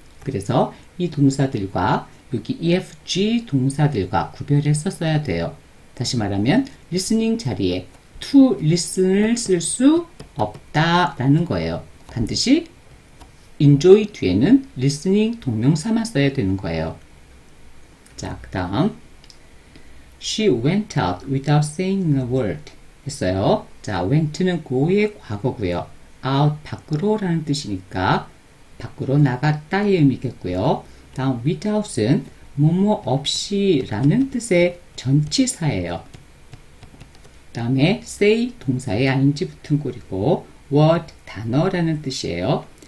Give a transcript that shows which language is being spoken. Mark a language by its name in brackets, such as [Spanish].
[Korean] 그래서 이 동사들과 여기 EFG 동사들과 구별해서 써야 돼요. 다시 말하면 listening 자리에 to listen을 쓸 수 없다라는 거예요. 반드시 enjoy 뒤에는 listening 동명사만 써야 되는 거예요. 자, 그 다음 [English] She went out without saying a word [Korean] 했어요. 자, went는 go의 과거고요. out 밖으로 라는 뜻이니까 밖으로 나갔다의 의미겠고요. 다음 without은 뭐뭐 없이 라는 뜻의 전치사예요. 다음에 say 동사에 ing 붙은 꼴이고 word 단어라는 뜻이에요.